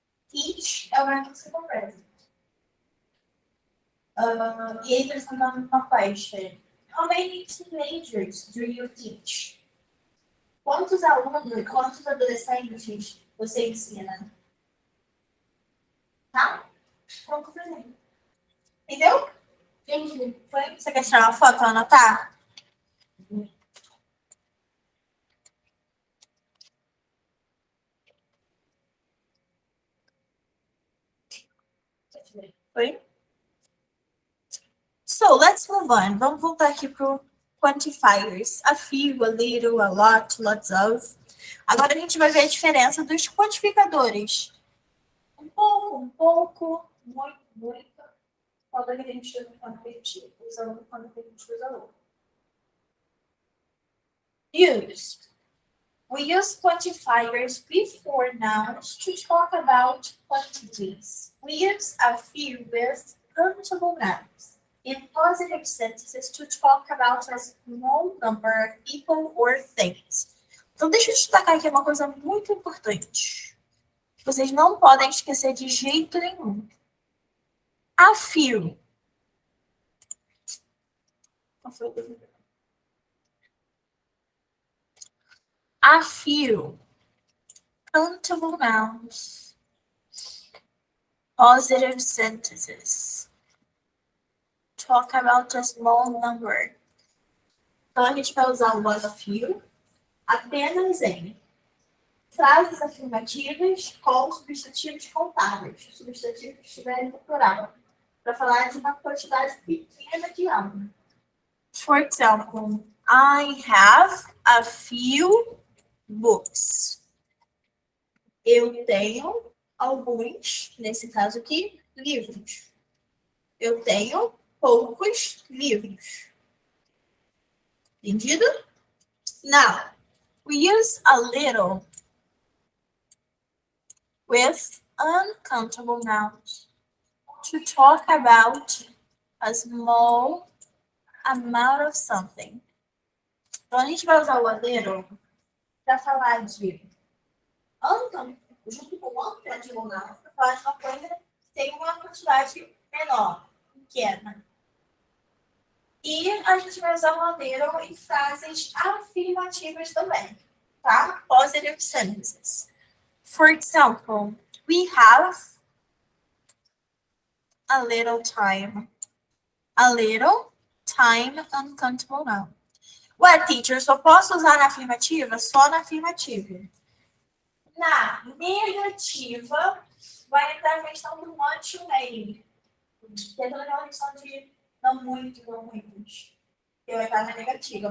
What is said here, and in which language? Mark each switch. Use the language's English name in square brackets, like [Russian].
[Portuguese] Teach é o verbo que você completa. E aí eles estão dando uma question. [English] How many teenagers do you teach? [Portuguese] Quantos alunos, quantos adolescentes você ensina? Tá? Pronto, por exemplo. Entendeu? Entendi. Foi? Você quer tirar uma foto para anotar? Foi? [English] So, let's move on. [Portuguese] Vamos voltar aqui pro quantifiers. [English] A few, a little, a lot, lots of. [Portuguese] Agora a gente vai ver a diferença dos quantificadores. Um pouco, muito, muito. Quando a gente usa o quantitativo, usando quando a gente usa o. [English] Use. We use quantifiers before nouns to talk about quantities. We use a few with countable nouns in positive sentences to talk about a small number of people or things. [Portuguese] Então, deixa eu destacar aqui uma coisa muito importante. Vocês não podem esquecer de jeito nenhum. [English] A few. A few countable nouns, positive sentences, talk about a small number. [Portuguese] Então, a gente vai usar o was a few apenas em frases afirmativas com substantivos contáveis, substantivos que estiverem no plural, para falar de uma quantidade pequena de algo. [English] For example, I have a few books. [Portuguese] Eu tenho alguns, nesse caso aqui, livros. Eu tenho poucos livros. Entendido? [English] Now, we use a little with uncountable nouns to talk about a small amount of something. [Portuguese] Então, a gente vai usar o a little para falar de junto com o uncountable nouns, para falar de uma coisa que tem uma quantidade menor, pequena. E a gente vai usar o a little em frases afirmativas também, tá? [English] Positive sentences. For example, we have a little time. A little time, uncountable noun. [Portuguese] Ué, teacher, só posso usar na afirmativa? Só na afirmativa. Na negativa, vai entrar a questão do want to may. Que é toda aquela questão de Não muito, não muitos. Porque vai estar na negativa.